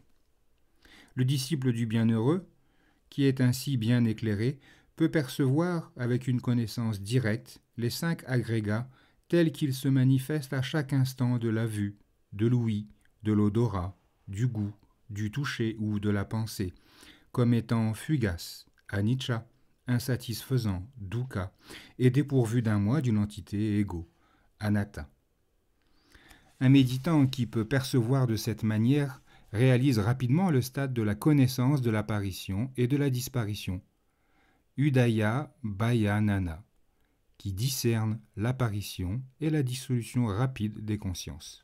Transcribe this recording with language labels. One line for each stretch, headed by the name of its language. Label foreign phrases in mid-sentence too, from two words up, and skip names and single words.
French: Le disciple du bienheureux, qui est ainsi bien éclairé, peut percevoir avec une connaissance directe les 5 agrégats tels qu'ils se manifestent à chaque instant de la vue, de l'ouïe, de l'odorat, du goût, du toucher ou de la pensée, comme étant fugaces, anicca, insatisfaisants, dukkha, et dépourvus d'un moi, d'une entité ego, anatta. Un méditant qui peut percevoir de cette manière réalise rapidement le stade de la connaissance de l'apparition et de la disparition,
Pali: Udaya Bhayanana,
French: qui discerne l'apparition et la dissolution rapide des consciences.